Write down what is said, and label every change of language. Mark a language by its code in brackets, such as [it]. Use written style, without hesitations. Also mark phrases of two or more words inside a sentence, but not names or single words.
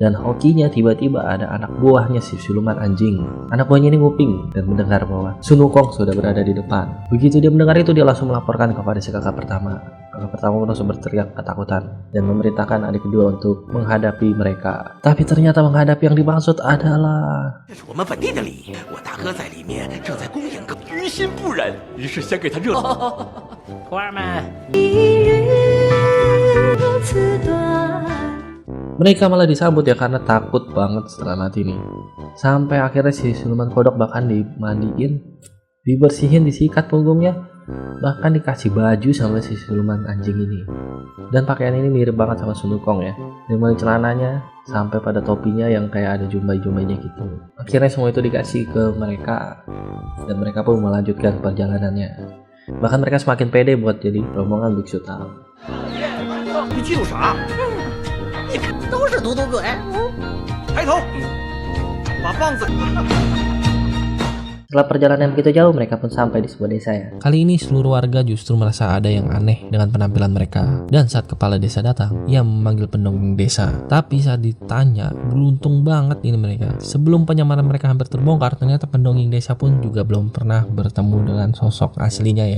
[id] Dan hokinya tiba-tiba ada anak buahnya si siluman anjing. Anak buahnya ini nguping dan mendengar bahwa Sun Wukong sudah berada di depan. Begitu dia mendengar itu, dia langsung melaporkan kepada si kakak pertama. Kakak pertama langsung berteriak ketakutan dan memerintahkan adik kedua untuk menghadapi mereka. Tapi ternyata menghadapi yang dimaksud adalah [zh] 这是我们本地的礼仪，我大哥在里面正在恭迎客，于心不忍，于是先给他热。徒儿们， [id] mereka malah disambut ya karena takut banget setelah mati nih. Sampai akhirnya si siluman kodok bahkan dimandiin, dibersihin, disikat punggungnya, bahkan dikasih baju sama si siluman anjing ini. Dan pakaian ini mirip banget sama Sun Wukong ya, dari mulai celananya sampai pada topinya yang kayak ada jumbai-jumbainya gitu. Akhirnya semua itu dikasih ke mereka dan mereka pun melanjutkan perjalanannya. Bahkan mereka semakin pede buat jadi rombongan biksu Tang. [zh] 你记住啥？你看都是图图鬼。抬头，把棒子。 [id] Setelah perjalanan begitu jauh, mereka pun sampai di sebuah desa ya. Kali ini seluruh warga justru merasa ada yang aneh dengan penampilan mereka. Dan saat kepala desa datang, ia memanggil pendongeng desa. Tapi saat ditanya, beruntung banget ini mereka. Sebelum penyamaran mereka hampir terbongkar, ternyata pendongeng desa pun juga belum pernah bertemu dengan sosok aslinya ya.